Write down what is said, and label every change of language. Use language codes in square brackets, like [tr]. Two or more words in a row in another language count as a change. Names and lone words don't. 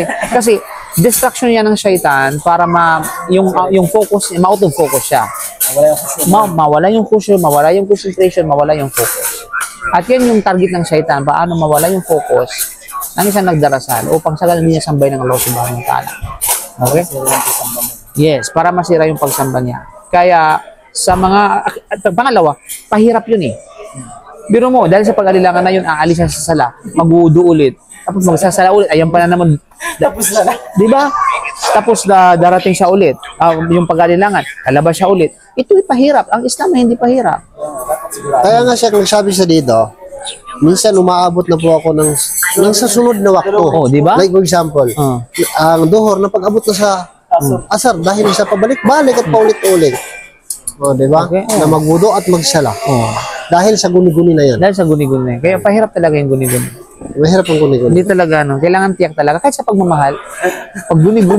[tl] Kasi distraction yan ng shaitan para yung focus, ma- [en] out of focus [tl] siya. Mawala yung cushion, mawala yung concentration, mawala yung focus. At yan yung target ng shaitan, paano mawala yung focus ng isang nagdarasal upang sa ganun niya sambay ng Allah [ar] سبحانه وتعالى. [tl] Okay? Yes, para masira yung pagsamba niya. Kaya sa pangalawa, pahirap yun eh. Biro mo, dahil sa pag-alilangan na yun, aalis siya sa sala, mag-uudo ulit. Tapos magsasala ulit, ayan pa na naman. Tapos na. Diba? Tapos darating siya ulit. Yung pag-alilangan, lalabas siya ulit. Ito'y pahirap. Ang Islam ay hindi pahirap. Kaya nga siya, nagsabi sa dito, minsan umaabot na po ako ng sa sunod na wakto. Oh, di ba? [en] Like for example, [tl] ang duhor na pag-abot na sa asar dahil sa pabalik-balik at paulit-ulit. Oh, di ba? Okay, Na magwudo at magsala. Oh. Dahil sa guni-guni na yan. Dahil sa guni-guni na yun. Kaya pahirap talaga yung guni-guni. Mahirap ang guni-guni. Hindi talaga, no? Kailangan tiyak talaga. Kahit sa pagmamahal, pag guni-guni,